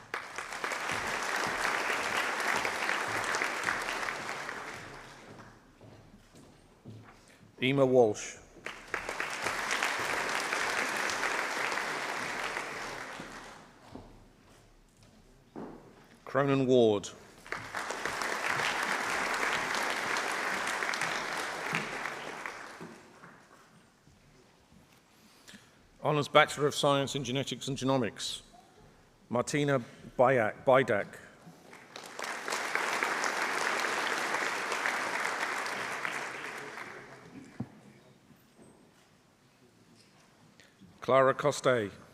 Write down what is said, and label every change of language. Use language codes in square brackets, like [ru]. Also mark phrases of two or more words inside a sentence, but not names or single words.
[en] Emma Walsh. Cronin Ward. Honours Bachelor of Science in Genetics and Genomics, Martina Bidak. Clara Coste.